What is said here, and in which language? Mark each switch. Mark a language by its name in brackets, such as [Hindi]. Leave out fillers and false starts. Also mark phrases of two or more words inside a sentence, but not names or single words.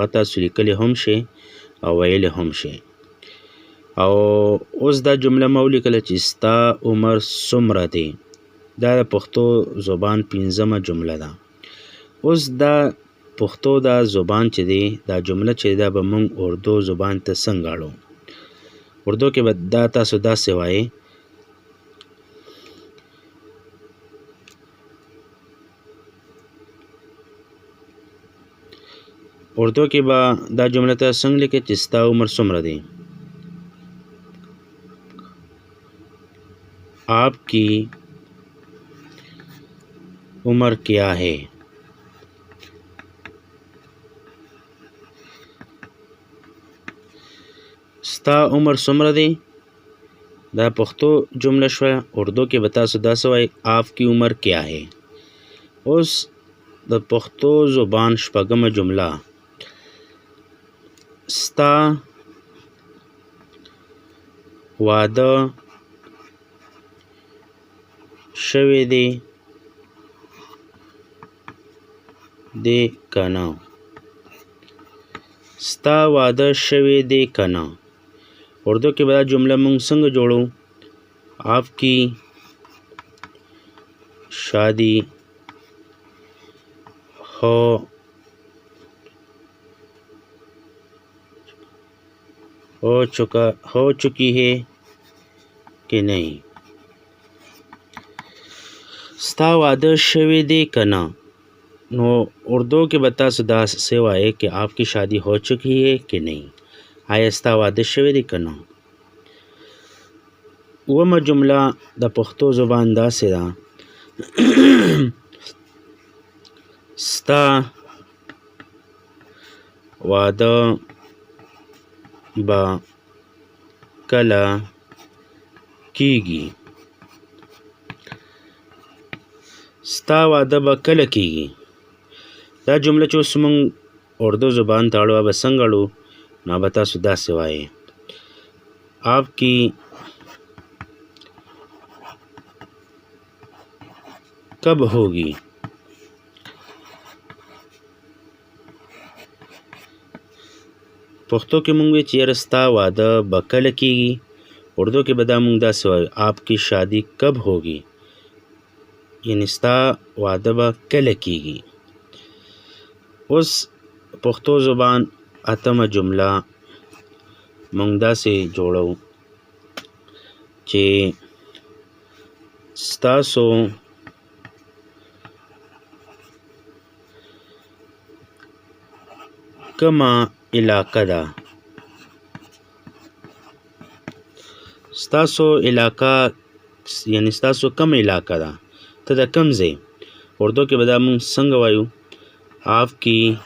[Pashto] تاسو لیکلی هم شئ او ویلی هم شئ او اوس دا جمله ما ولیکله چې ستا عمر څومره دی دا د پښتو زبان پنځمه جمله ده اوس دا پښتو دا زبان چې دی دا جمله چې دا به موږ اردو زبان ته څنګه اړو اردو کې به دا تاسو داسې وایئ اردو کې به دا جمله ته څنګه لیکئ چې ستا عمر څومره دی [Urdu] آپ کی عمر کیا ہے [Pashto] ستا عمر څومره دی دا پښتو جمله شوه اردو کې به تاسو داسې وایئ [Urdu] آپ کی عمر کیا ہے [Pashto] اوس د پښتو زبان شپږمه جمله ستا واده شوی دی که نه ستا واده شوی دی که نه اردو کې به دا جمله موږ څنګه جوړو [Urdu] آپ کی شادی ہو چکی ہے کہ نہیں [Pashto] ستا واده شوی دی که نه نو اردو کې به تاسو داسې وایئ [Urdu] کہ آپ کی شادی ہو چکی ہے کہ نہیں [Pashto] آیا ستا واده شوی دی که نه اومه جمله د پښتو زبان داسې ده ستا واده به کله کیږي ستا واده به کله کیږي دا جمله چې اوس موږ اردو زبان ته اړو به څنګه اړو نو به تاسو داسې وایئ [Urdu] آپ کی کب ہوگی [Pashto] پښتو کې مونږ وی چې یاره ستا واده به کله کیږي اردو کې به دا مونږ داسې وایو [Urdu] آپ کی شادی کب ہوگی [Pashto] یعنی ستا واده به کله کیږي اوس پښتو زبان اتمه جمله مونږ داسې جوړو چې ستاسو کومه علاقه ده ستاسو علاقه یعنی ستاسو کوم علاقه ده ته د کوم ځای اردو کې به دا مونږ څنګه وایو [Urdu] آپ کی